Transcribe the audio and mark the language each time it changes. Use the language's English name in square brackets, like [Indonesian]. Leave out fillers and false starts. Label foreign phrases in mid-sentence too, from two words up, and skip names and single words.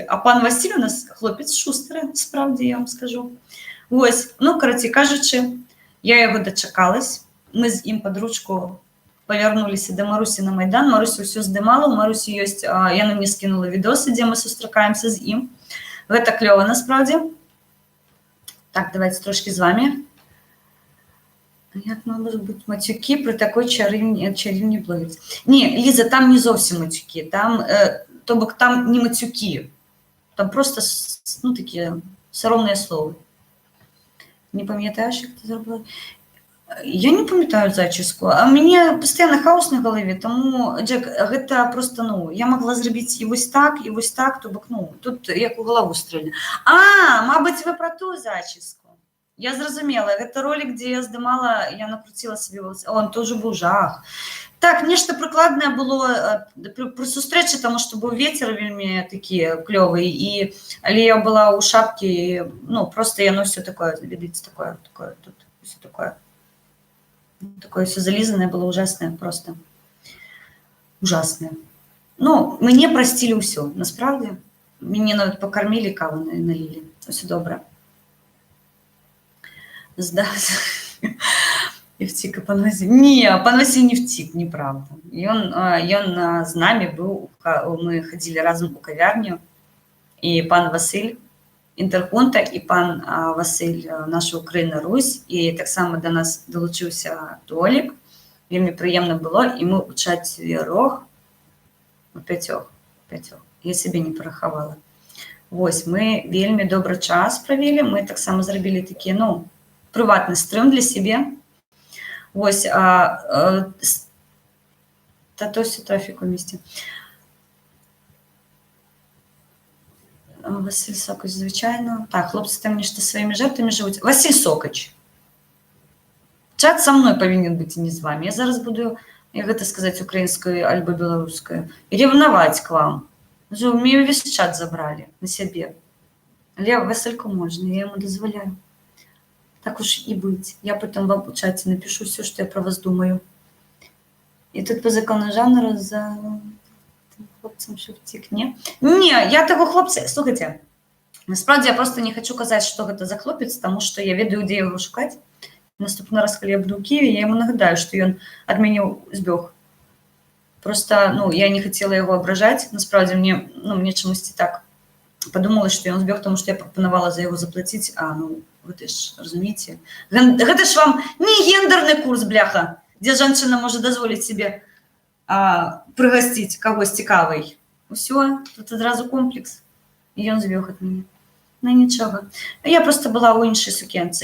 [Belarusian] А пан Васіль у нас хлопец шустры, справді, я вам скажу. Вось, ну, карацей кажучы, я яго дачакалась, мы з ім пад ручку павярнуліся да Марусі на Майдан, Маруся ўсё здымала, у Марусі ёсць, яна мне скінула відосы, дзе мы сустракаемся з ім. Гэта клёва, насправді. [Ukrainian] Так, давайте трошки з вами. Як можуть бути матюки при такой чарівній блогерці? Ні, Ліза, там не зовсім матюки, там, то бок там не матюки, там просто, ну, такі соромні слова. Не пам'ятаєш, як ти зробила? [Belarusian] Я не пам'ятаю зачіску, а у мяне пастаянна хаос на галаве, тому, Джек, гэта просто, ну, я могла зрабіць і вось так, то бок, ну, тут як у галаву стрельна. [Ukrainian] Мабыць, вы про ту зачіску. [Belarusian] Я зразумела, гэта ролик, дзе я здымала, я накруціла сабе волосы. Он тоже быў жах. Так, нешта прыкладнае было пры сустрэчы, таму што быў вецер вельмі такі клёвы, і але я была ў шапкі, ну, просто [Russian] яно все такое, видите, такое, тут все такое. Такое все зализанное было, ужасное просто. Ужасное. Ну, мне простили ўсё, насправді. [Ukrainian] Мяне нават покормили, каву налили. Все добре. И втік, а пан Василь... Не, пан Василь не втік, неправда. Ён з нами быў, мы ходили разом у кавярню, і пан Василь Інтерхунта, і пан Василь наша Україна Русь, і таксама до нас долучыўся Толік. [Belarusian] Вельмі прыемна было, і мы ў чацвярох, у пяцёх, я сябе не парахавала. Вось, мы вельмі добры час правялі, мы таксама зрабілі такі, ну, прыватны стрым для сябе. [Ukrainian] Вось, татосі трафік у місті. Василь Сокач, звичайно. [Belarusian] Так, хлопці там нешта сваімі жартамі жывуць. Василь Сокач. Чат са мной павінен быць, і не з вами. Я зараз буду, як гэта сказаць, украінскую альбо беларускую, ревнаваць к вам. Уже у мяне ўвесь чат забралі на сябе. Але Васильку можна, я яму дазваляю. [Russian] Так уж и быть. Я потом вам в чате напишу все, что я про вас думаю. И тут по закону жанру за хлопцем що втік, не? [Ukrainian] Не, я того хлопця, слухайте, насправді я просто не хочу казати, що гэта за хлопець, тому що я ведаю, де його шукати. Наступний раз, коли я буду в Києві, я йому нагадаю, що він від мене збіг. Просто, ну, я не хотела його ображати, насправді мне чомусь так подумала, что он збег, тому що я пропонувала за його заплатити, ну, [Belarusian] вы ж разумеете. [Russian] Гэта ж вам не гендерный курс, бляха, где женщина может дозволить себе [Ukrainian] пригостить когось цікавий. [Belarusian] Усё, тут одразу комплекс. [Russian] І он збег от меня. Ну, ничего. Я просто была у іншій сукенці.